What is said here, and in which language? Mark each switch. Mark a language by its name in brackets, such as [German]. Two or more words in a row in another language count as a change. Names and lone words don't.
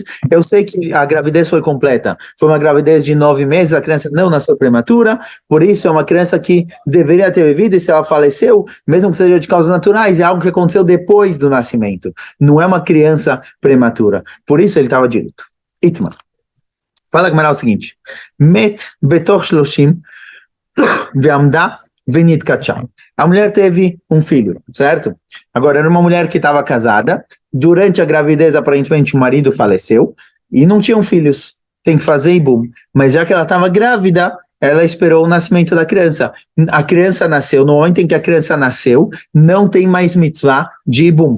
[Portuguese] Eu sei que a gravidez foi completa, foi uma gravidez de 9 meses, a criança não nasceu prematura, por isso é uma criança que deveria ter vivido, e se ela faleceu, mesmo que seja de causas naturais, é algo que aconteceu depois do nascimento, não é uma criança prematura, por isso ele estava de luto. Itmar. Fala Gmará o seguinte, [Hebrew] Met betor shloshim ve'amda ve'nitkatcha. [Portuguese] A mulher teve um filho, certo? Agora, era uma mulher que estava casada, durante a gravidez, aparentemente, o marido faleceu, e não tinham filhos, tem que fazer ibum. Mas já que ela estava grávida, ela esperou o nascimento da criança. A criança nasceu, no momento em que a criança nasceu, não tem mais mitzvah de ibum.